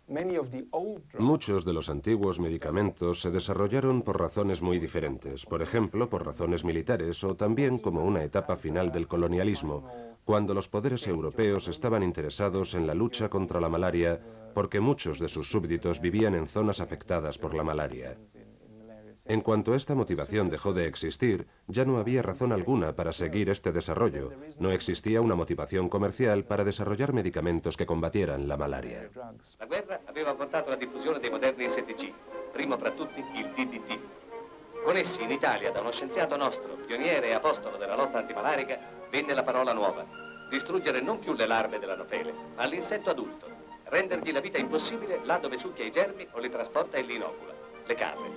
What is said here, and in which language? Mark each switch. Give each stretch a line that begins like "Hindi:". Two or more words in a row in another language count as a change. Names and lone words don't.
Spanish: Muchos de los antiguos medicamentos se desarrollaron por razones muy diferentes, por ejemplo, por razones militares o también como una etapa final del colonialismo, cuando los poderes europeos estaban interesados en la lucha contra la malaria porque muchos de sus súbditos vivían en zonas afectadas por la malaria. En cuanto esta motivación dejó de existir, ya no había razón alguna para seguir este desarrollo. No existía una motivación comercial para desarrollar medicamentos que combatieran la malaria.
Italian: La guerra aveva portato alla diffusione dei moderni insetticidi, primo fra tutti il DDT. Con essi in Italia, da uno scienziato nostro, pioniere e apostolo della lotta antimalarica, venne la parola nuova: distruggere non più le larve dell'anofele, ma l'insetto adulto, rendergli la vita impossibile là dove succhia i germi o li trasporta e li inocula, le case.